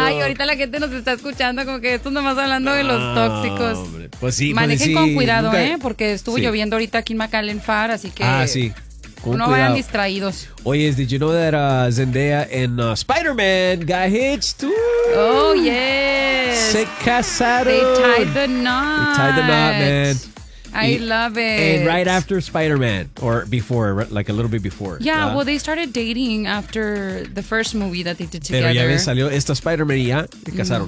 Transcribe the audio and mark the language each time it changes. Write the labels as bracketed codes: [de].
[es] Ay, ahorita la gente nos está escuchando como que esto nomás hablando de los tóxicos. Pues sí, manejen pues sí, con cuidado, nunca... porque estuvo lloviendo ahorita aquí en McAllen Far, así que sí. No vayan distraídos. [en] Oye, did you know that Zendaya and Spider-Man got hitched too? Oh, yes. [es] Se casaron. [en] They tied the knot. They tied the knot, man. I love it. And right after Spider-Man, or before, like a little bit before. Yeah, well, they started dating after the first movie that they did together. [es] Pero ya ves, salió esta Spider-Man y ya se casaron.